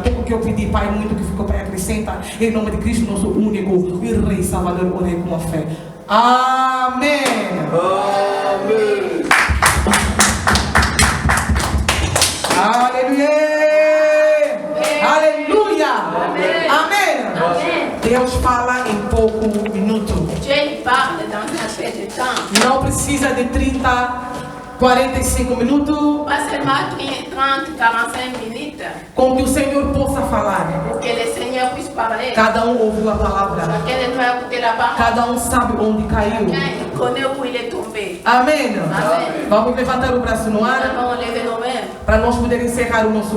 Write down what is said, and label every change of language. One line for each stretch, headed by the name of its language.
Portuguese: Pouco que eu pedi, Pai, muito que ficou, Pai, acrescenta. Em nome de Cristo, nosso único e Rei Salvador, orei com a fé. Amém. Amém. Aleluia. Aleluia! Amém. Amém. Amém. Deus fala em pouco minuto.
French: Dieu parle dans un peu de temps.
Portuguese: Não precisa de 30, 45 minutos.
French: Pas seulement 30, 45 minutes.
Portuguese: Com que o Senhor possa falar.
French: Pour que le Seigneur puisse parler.
Portuguese: Cada um ouviu a palavra.
French: Chacun de nous a écouté la parole.
Portuguese: Cada um sabe onde caiu.
French: Chacun connaît où il est tombé.
Portuguese: Amém. Amém. Vamos levantar o braço no
French: Nous
Portuguese: ar
French: allons lever nos mains.
Portuguese: para nós podermos encerrar o nosso